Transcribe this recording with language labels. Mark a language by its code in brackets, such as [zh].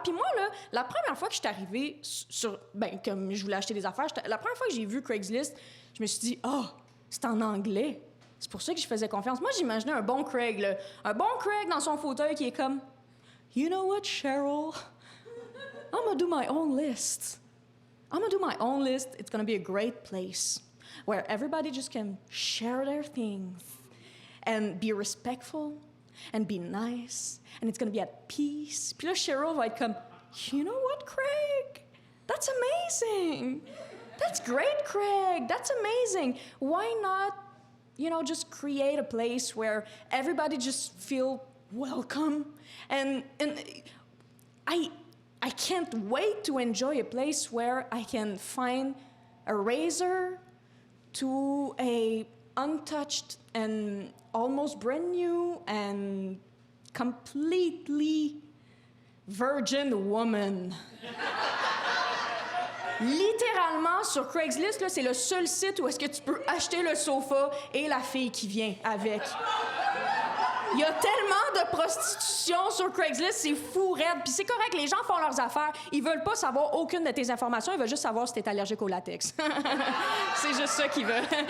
[fr] Puis moi, là, la première fois que je suis arrivée sur... Ben, comme je voulais acheter des affaires, la première fois que j'ai vu Craigslist, je me suis dit, c'est en anglais. C'est pour ça que je faisais confiance. Moi, j'imaginais un bon Craig, là. Un bon Craig dans son fauteuil qui est comme... [en] You know what, Cheryl? I'm gonna do my own list. It's gonna be a great place where everybody just can share their things and be respectful and be nice and it's gonna be at peace. [fr] Puis là, Cheryl va être comme, [en] you know what, Craig? That's amazing. That's great, Craig. That's amazing. Why not, just create a place where everybody just feel welcome and I can't wait to enjoy a place where I can find a razor to a untouched and almost brand new and completely virgin woman. [fr] Littéralement, sur Craigslist, là, c'est le seul site où est-ce que tu peux acheter le sofa et la fille qui vient avec. Il y a tellement de prostitution sur Craigslist, c'est fou raide. Puis c'est correct, les gens font leurs affaires. Ils veulent pas savoir aucune de tes informations, ils veulent juste savoir si t'es allergique au latex. C'est juste ça qu'ils veulent.